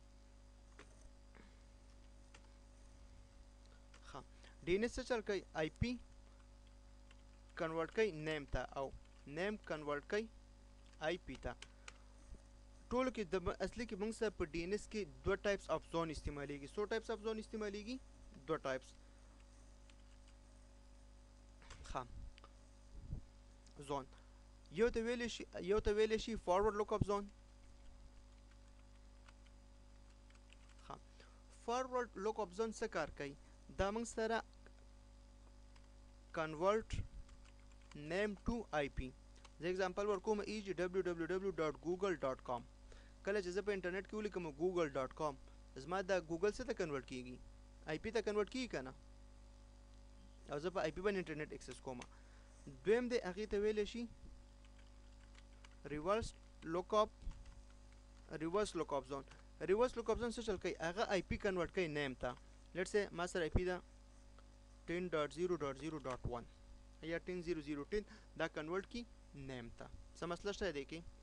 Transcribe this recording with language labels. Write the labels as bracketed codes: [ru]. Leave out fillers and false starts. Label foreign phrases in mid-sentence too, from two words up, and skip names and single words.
[ps] ښه DNS څه چل کوي IP کنورټ کوي نیم ته او نیم کنورټ کوي IP ته ټولو کې د اصلي کې موږ سره په DNS کې دوه [en] types of zone [ps] استعمالیږي څو [en] types of zone [ps] استعمالیږي دوه ټایپس ښه زون یو ته ویلی شي [en] forward lookup zone [ps] ښه [en] forward lookup zone [ps] څه کار کوي دا موږ سره [en] convert name to IP [ps] زه اگزامپل ورکوم www.google.com کله چې زه په انټرنیټ کې ولیکم google.com زما دا ګوګل څه ته کنورټ کیږي IP ته کنورټ کیږي که نه او زه په IP باندې انټرنیټ اکسس کوم دویم دی هغې ته ویلی شي [en] reverse lookup [ps] زون [en] reverse lookup zone [ps] څه چل کوي هغه IP کنورټ کوي نیم ته [en] let's say [ps] ما سره IP ده 10.0.0.1 یا 10.0.0.10 دا کنورټ کی نیم ته څه مسله شته دی کې